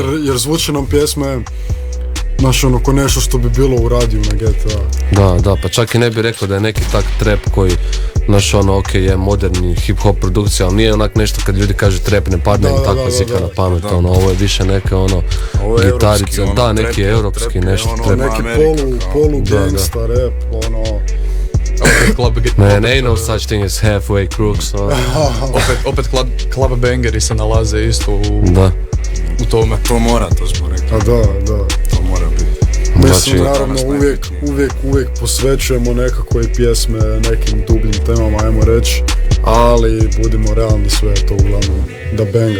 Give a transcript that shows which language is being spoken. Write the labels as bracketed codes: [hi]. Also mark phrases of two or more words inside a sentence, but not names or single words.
[hr] Jer zvuče nam pjesme ko nešto što bi bilo u radiju na GTA. Da, pa čak i ne bi rekao da je neki tak trap koji je moderni hip-hop produkcija, ali nije onak nešto kad ljudi kažu trap, ne padne im takva zika na pamet, ovo je više neke gitarice, neki europski nešto trap. Neki polu [en] gangsta rap, Ne, no such thing as halfway crooks. [hr] Opet club bangeri se nalaze isto u tome. To mora, to smo rekli. A da. To mora biti. Mislim, naravno, uvijek posvećujemo nekako i pjesme nekim dubljim temama, ajmo reći, ali budimo realni, sve to uglavnom da benga.